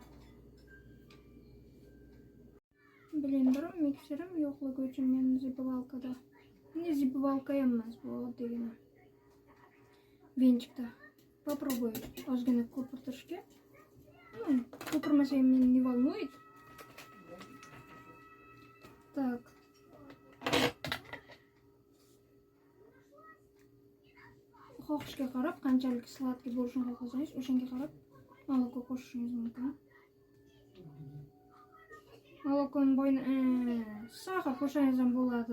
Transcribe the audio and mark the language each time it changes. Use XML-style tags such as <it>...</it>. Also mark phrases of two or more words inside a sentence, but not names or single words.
<uz>Blenderim, mikserim yo'qligi uchun men zipovalkada. Zipovalka emas bu degani. Venchikda попробую ozgina ko'pirtirishga. Ko'pirmasam meni</uz> <ru>не волнует. Так.</ru> <uz>Xohishga qarab, qanchalik sladkий bo'lishini xohlasangiz, o'shanga qarab moloko qo'shishingiz mumkin. Molokoni sahar qo'shsangiz ham bo'ladi.</uz>